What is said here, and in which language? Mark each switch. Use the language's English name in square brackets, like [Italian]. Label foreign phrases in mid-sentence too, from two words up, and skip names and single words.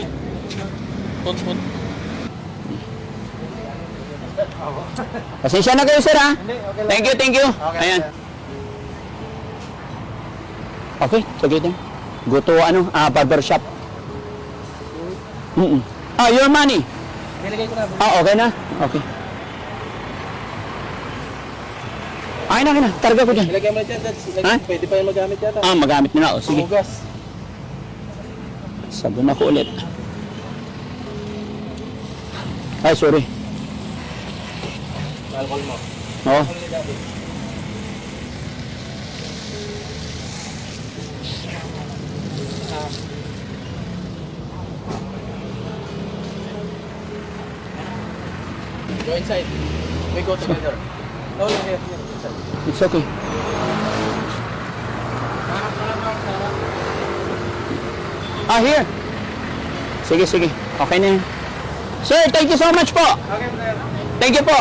[English] Put. [Filipino] Pasensya na kayo, sir, ha? [English] Thank you. Okay, [Filipino] Ayan. sir. Okay, sige din. [English] Go to, barber shop. Your money. [Filipino] Nilagay ko na. Okay na? Okay. Ay na. Targa ko dyan. Nilagay mo na dyan, Dads. Ha? Pwede pa yung magamit yata. Magamit na. O, sige. Panghugas. Sabon ako ulit. Ay, sorry. Alcohol mo. Oo. Alcohol ni Daddy. [English] Go inside. We go together. No, here. Inside. It's okay. Here. [Filipino] Sige. Okay na yan. Sir, [English] thank you so much po. Okay, sir. Thank you po.